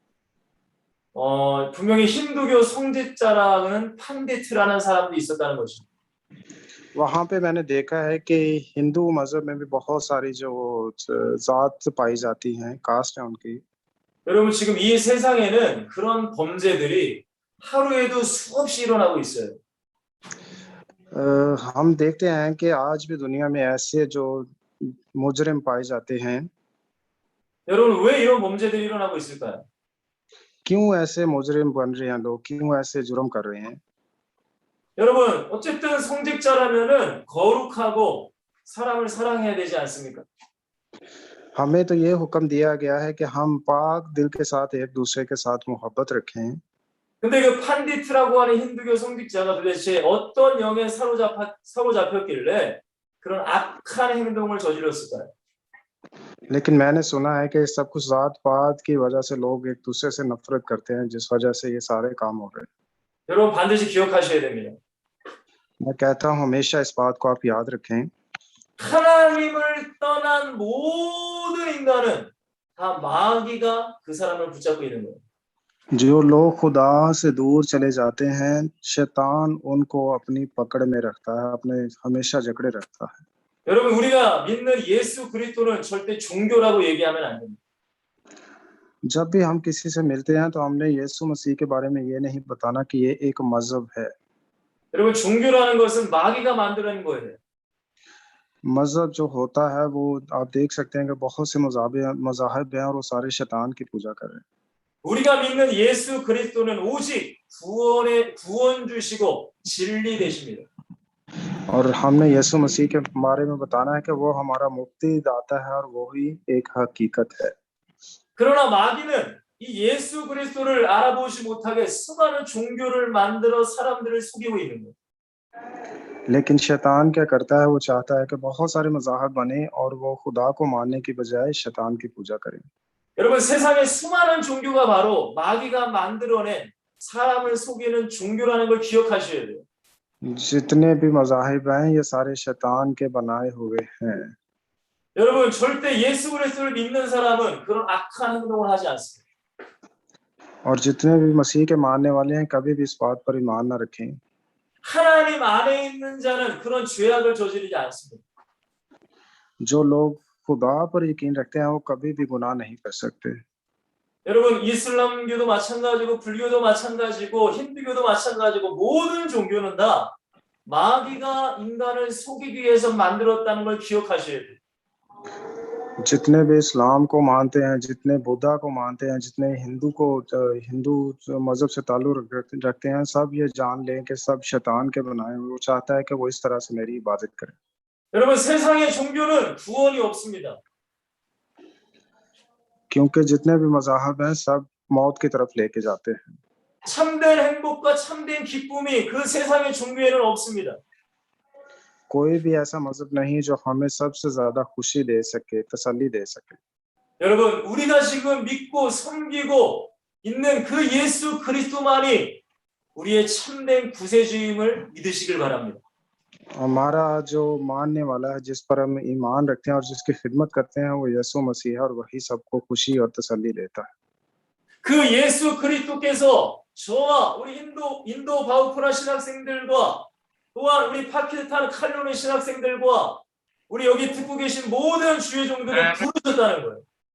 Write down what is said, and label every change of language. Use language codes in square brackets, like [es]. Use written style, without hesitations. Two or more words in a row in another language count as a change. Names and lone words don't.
[ko] 분명히 힌두교 성직자라는 판디트라는 사람도 있었다는 거죠. [ur] وہاں پہ میں نے دیکھا ہے کہ ہندو مذہب میں بھی بہت ساری جو ذات پائی جاتی ہیں، کاسٹ ہے ان کی. [ko] 여러분 지금 이 세상에는 그런 범죄들이 하루에도 수없이 일어나고 있어요. [ur] ہم دیکھتے ہیں کہ آج بھی دنیا میں ایسے جو مجرم پائے جاتے ہیں. [ko] 여러분 왜 이런 범죄들이 일어나고 있을까요? [ur] کیوں ایسے مجرم بن رہے ہیں لوگ، کیوں ایسے جرم کر رہے ہیں? [ko] 여러분 어쨌든 성직자라면은 거룩하고 사람을 사랑해야 되지 않습니까? [ur] ہمیں تو یہ حکم دیا گیا ہے کہ ہم پاک دل کے ساتھ ایک دوسرے کے ساتھ محبت رکھیں. [ko] 근데 그 판디트라고 하는 힌두교 성직자가 도대체 어떤 영에 사로잡혔길래 그런 악한 행동을 저질렀을까요? [ur] لیکن میں نے سنا ہے کہ سب کچھ ذات پات کی وجہ سے لوگ ایک دوسرے سے نفرت کرتے ہیں، جس وجہ سے یہ سارے کام ہو رہے ہیں. [ko] 여러분 반드시 기억하셔야 됩니다. [ur] میں کہتا ہوں ہمیشہ اس بات کو آپ یاد رکھیں. [ko] 하나님을 떠난 모든 인간은 다 마귀가 그 사람을 붙잡고 있는 거예요. [ur] جو لوگ خدا سے دور چلے جاتے ہیں، شیطان ان کو اپنی پکڑ میں رکھتا ہے، اپنے ہمیشہ جکڑے رکھتا ہے. [ko] 여러분 우리가 믿는 예수 그리스도는 절대 종교라고 얘기하면 안 됩니다. [ur] جب بھی ہم کسی سے ملتے ہیں تو ہم نے یسوع مسیح کے بارے میں یہ نہیں بتانا کہ یہ ایک مذہب ہے. [ko] 여러분 종교라는 것은 마귀가 만들어낸 거예요. [ur] مذہب جو ہوتا ہے وہ آپ دیکھ سکتے ہیں کہ بہت سے مذاہب ہیں اور وہ سارے شیطان کی پوجا کر رہے ہیں. [ko] 우리가 믿는 예수 그리스도는 오직 구원 주시고 진리 되십니다. [ur] اور ہم نے یسوع مسیح کے بارے میں بتانا ہے کہ وہ ہمارا مکتی داتا ہے اور وہ ہی ایک حقیقت ہے. [ko] 그러나 마귀는 이 예수 그리스도를 알아보지 못하게 수많은 종교를 만들어 사람들을 속이고 있는 거예요. [ur] لیکن شیطان کیا کرتا ہے، وہ چاہتا ہے کہ بہت سارے مذاہب بنے اور وہ خدا کو ماننے کی بجائے شیطان کی پوجا کریں. [ko] 여러분 세상에 수많은 종교가 바로 마귀가 만들어낸 사람을 속이는 종교라는 걸 기억하셔야 돼요. [ur] جتنے بھی مذاہب ہیں یہ سارے شیطان کے بنائے ہوئے ہیں. [ko] 여러분 절대 예수 그리스도를 믿는 사람은 그런 악한 행동을 하지 않습니다. [ur] اور جتنے بھی مسیح کے ماننے والے ہیں کبھی بھی اس بات پر ایمان نہ رکھیں. [ko] 하나님 안에 있는 자는 그런 죄악을 저지르지 않습니다. [ur] جو لوگ خدا پر یقین رکھتے ہیں وہ کبھی بھی گناہ نہیں کر سکتے. [ko] 여러분 이슬람교도 마찬가지고 불교도 마찬가지고 힌두교도 마찬가지고 모든 종교는 다 마귀가 인간을 속이기 위해서 만들었다는 걸 기억하셔야 돼요. [ur] جتنے بھی اسلام کو مانتے ہیں، جتنے بدھا کو مانتے ہیں، جتنے ہندو مذہب سے تعلق رکھتے ہیں، سب یہ جان لیں کہ سب شیطان کے بنائے ہوئے. وہ چاہتا ہے کہ وہ اس طرح سے میری عبادت کریں. [ko] 여러분 세상의 종교는 구원이 없습니다. [ur] کیونکہ جتنے بھی مذاہب ہیں سب موت کی طرف لے کے جاتے ہیں. [ko] 참된 행복과 참된 기쁨이 그 세상의 종교에는 없습니다. [ur] کوئی بھی ایسا مذہب نہیں جو ہمیں سب سے زیادہ خوشی دے سکے، تسلی دے سکے. [ko] 여러분 우리가 지금 믿고 섬기고 있는 그 예수 그리스도만이 우리의 참된 구세주임을 믿으시길 바랍니다. [ur] ہمارا جو ماننے والا ہے، جس پر ہم ایمان رکھتے ہیں اور جس کی خدمت کرتے ہیں، وہ یسوع مسیح ہے اور وہی سب کو خوشی اور تسلی دیتا ہے. [ko] 그 예수 그리스도께서 저와 우리 인도 바우프라 신학생들과 또한 우리 파키스탄 칼로니 신학생들과 우리 여기 듣고 계신 모든 주의 종들을 부르셨다는 거예요.